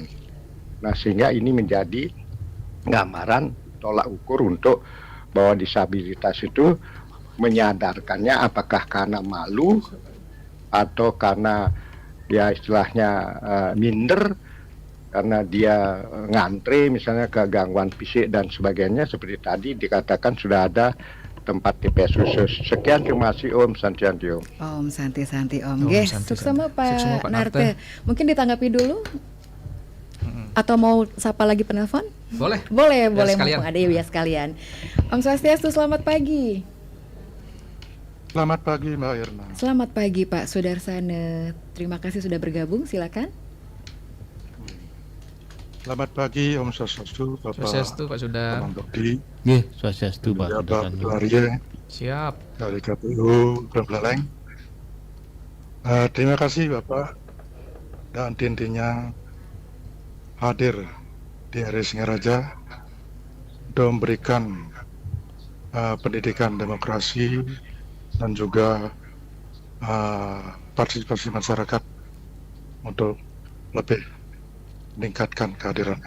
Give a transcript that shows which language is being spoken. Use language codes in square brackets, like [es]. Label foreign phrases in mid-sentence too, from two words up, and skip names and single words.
[id] Nah sehingga ini menjadi gambaran tolak ukur untuk bahwa disabilitas itu menyadarkannya apakah karena malu atau karena ya istilahnya minder karena dia ngantre misalnya ke gangguan fisik dan sebagainya, seperti tadi dikatakan sudah ada tempat TPS khusus. Sekian, terima kasih Om Santianti Om. Om Santi Om Om. Nggih, Santi, sukses sama Pak Pak Narte. Mungkin ditanggapi dulu. Atau mau sapa lagi penelpon? Boleh. Boleh, sekalian. mumpung ada ya sekalian. Om Swastiastu, selamat pagi. Selamat pagi Mbak Irna. Selamat pagi Pak Sudarsana. Terima kasih sudah bergabung, silakan. Selamat pagi Om Swastiastu, Bapak. Swastiastu Pak Sudar. Teman Dokdi. Nggih, Swastiastu Pak. Ya, Pak Ketua Siap. dari KPU Buleleng. Terima kasih Bapak dan intinya hadir di RRI Singaraja untuk memberikan pendidikan demokrasi dan juga partisipasi masyarakat untuk lebih meningkatkan kehadirannya.